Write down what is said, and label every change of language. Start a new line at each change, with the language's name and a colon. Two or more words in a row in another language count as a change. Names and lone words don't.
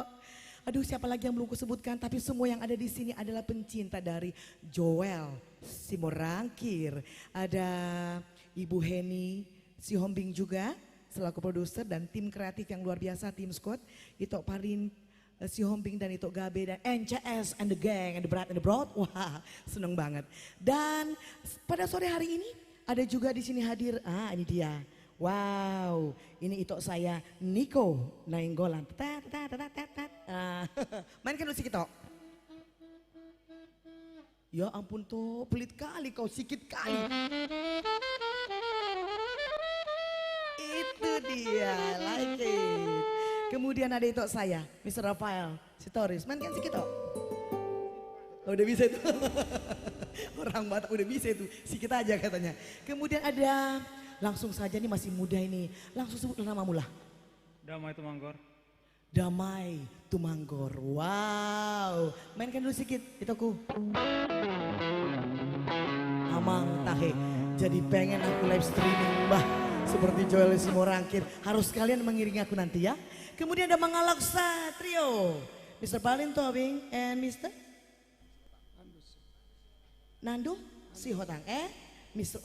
Indonesian: Aduh, siapa lagi yang belum kusebutkan, tapi semua yang ada di sini adalah pencinta dari Joel Simorangkir. Ada Ibu Heni Sihombing juga selaku produser dan tim kreatif yang luar biasa, tim Scott, Itok Parin Sihombing dan Itok Gabe dan NCS
English: and the gang and the Brad and the Broad.
Indonesian: Wah, seneng banget. Dan pada sore hari ini ada juga di sini hadir, ini dia. Wow, ini Itok saya Nico Nainggolan. Mainkan musik Itok. Ya ampun tuh, pelit kali kau, sikit kali. Itu dia,
English: like it.
Indonesian: Kemudian ada Itok saya, Mr. Rafael Sitoris. Mainkan sikit Tok. Oh, udah bisa itu. Orang Batak udah bisa itu, sikit aja katanya. Kemudian ada, langsung saja nih masih muda ini. Langsung sebut namamu lah. Damai Tumanggor. Damai Tumanggor. Wow. Mainkan dulu sikit, Itoku.
Batak Toba: Amang tahe.
Indonesian: Jadi pengen aku
English: live streaming
Indonesian: Mbah. Seperti Joel Simorangkir. Harus kalian mengiringi aku nanti ya. Kemudian ada Mangalaksa Trio. Mr. Balin Tobing and Mr. Nando Sihotang Mr.